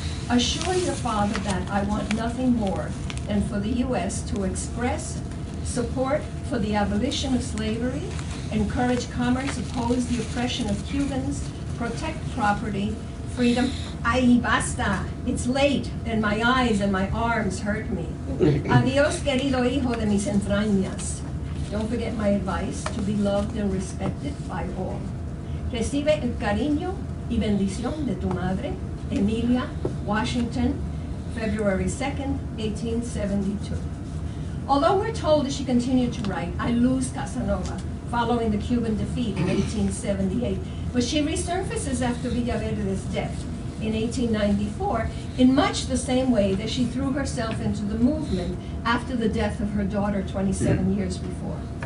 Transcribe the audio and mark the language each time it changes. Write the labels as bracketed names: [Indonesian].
[English] Assure your father that I want nothing more than for the U.S. to express support for the abolition of slavery, encourage commerce, oppose the oppression of Cubans, protect property, freedom. [Spanish] Ay, basta, [English] it's late, and my eyes and my arms hurt me. [Spanish] Adios, querido hijo de mis entrañas. [English] Don't forget my advice, to be loved and respected by all. [Spanish] Recibe el cariño y bendición de tu madre, Emilia, Washington, [English] February 2nd, [Spanish] 1872. [English] Although we're told that she continued to write, I lose Casanova following the Cuban defeat in 1878, but she resurfaces after Villaverde's death in 1894 in much the same way that she threw herself into the movement after the death of her daughter 27 years before.